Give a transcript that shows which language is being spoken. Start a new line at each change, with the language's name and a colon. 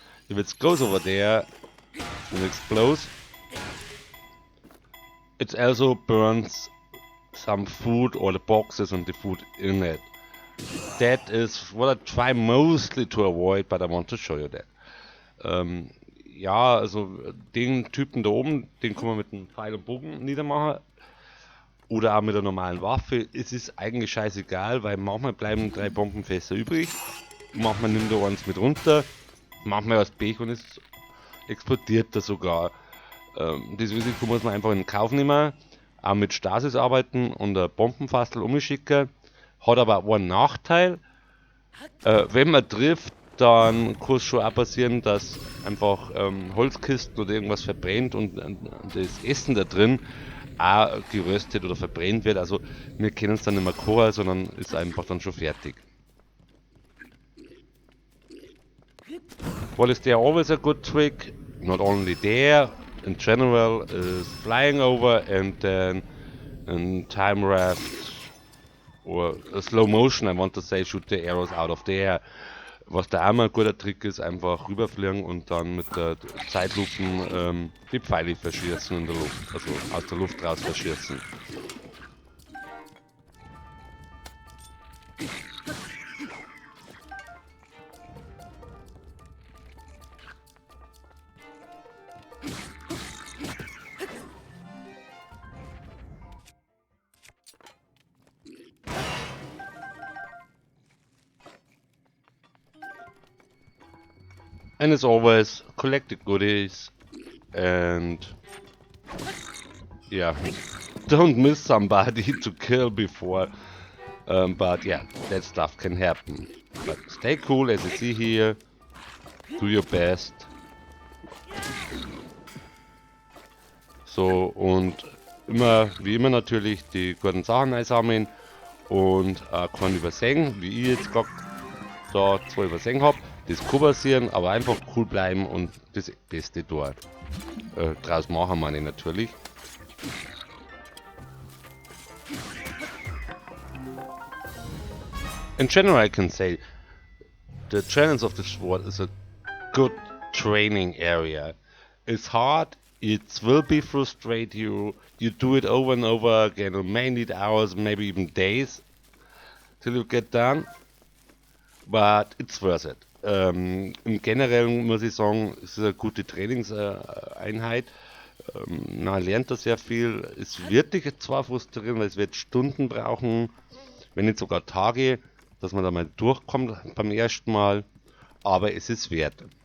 English: If it goes over there and explodes, it also burns some food or the boxes and the food in it. That is what I try mostly to avoid, but I want to show you that.
German: Ja, also den Typen da oben, den kann man mit einem Pfeil und Bogen niedermachen. Oder auch mit einer normalen Waffe. Es ist eigentlich scheißegal, weil manchmal bleiben 3 Bombenfässer übrig. Manchmal nimmt er eins mit runter. Manchmal aus Pech und es explodiert er sogar. Das Risiko muss man einfach in Kauf nehmen. Auch mit Stasis arbeiten und ein Bombenfassel umschicken. Hat aber auch einen Nachteil. Wenn man trifft, dann kann es schon auch passieren, dass einfach Holzkisten oder irgendwas verbrennt und das Essen da drin auch geröstet oder verbrennt wird. Also wir kennen es dann nicht mehr kochen, sondern ist einfach dann schon fertig.
English: What is there always a good trick? Not only there, in general, is flying over and then in time raft or a slow motion, I want to say, shoot the arrows out of the air.
German: Was da auch mal ein guter Trick ist, einfach rüberfliegen und dann mit der Zeitlupen die Pfeile verschießen in der Luft, also aus der Luft raus verschießen.
English: And as always, collect the goodies and yeah, don't miss somebody to kill before. But yeah, that stuff can happen. But stay cool, as you see here. Do your best.
German: So, und immer, wie immer natürlich, die guten Sachen einsammeln und keinen übersehen, wie ich jetzt gerade da 2 übersehen habe. Das kann passieren, aber einfach cool bleiben und das Beste dort draus machen, meine ich natürlich.
English: In general, I can say the challenge of the sword is a good training area. It's hard, it will be frustrate you. You do it over and over again. You may need hours, maybe even days till you get done. but it's worth it.
German: Im Generellen muss ich sagen, es ist eine gute Trainingseinheit. Man lernt da sehr viel. Es wird dich zwar frustrieren, weil es wird Stunden brauchen, wenn nicht sogar Tage, dass man da mal durchkommt beim ersten Mal, aber es ist wert.